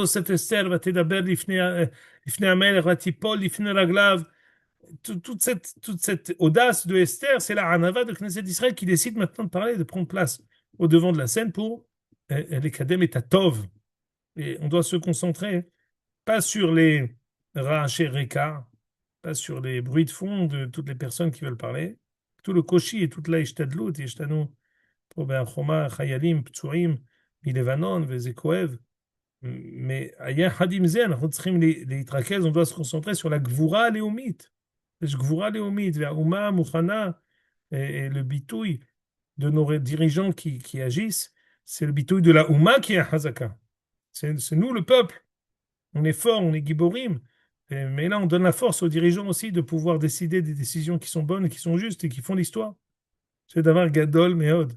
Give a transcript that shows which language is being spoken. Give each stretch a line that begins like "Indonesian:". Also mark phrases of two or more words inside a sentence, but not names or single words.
French: Toute cette audace de Esther, c'est la Anava de Knesset Israël qui décide maintenant de parler, de prendre place au devant de la scène pour les Kadem et Tatov. Et on doit se concentrer pas sur les
Hebrew: רעשי רקע,
French: pas sur les bruits de fond de toutes les personnes qui veulent parler, tout le koshi et toute la ishtadlut, ishtanu
Hebrew: פה בהר-חומה, חיילים פצועים מלבנון, וזה כואב. Mais יחד עם זה, אנחנו צריכים להתרכז,
French: on doit se concentrer sur la
Hebrew: גבורה הלאומית. יש גבורה לאומית, והאומה מוכנה,
French: le ביטוי de nos dirigeants qui agissent, c'est le ביטוי de la Ouma qui est חזקה. C'est nous, le peuple. On est fort, on est giborim. Mais là, on donne la force aux dirigeants aussi de pouvoir décider des décisions qui sont bonnes, qui sont justes et qui font l'histoire. C'est d'avoir
Hebrew: גדול מאוד.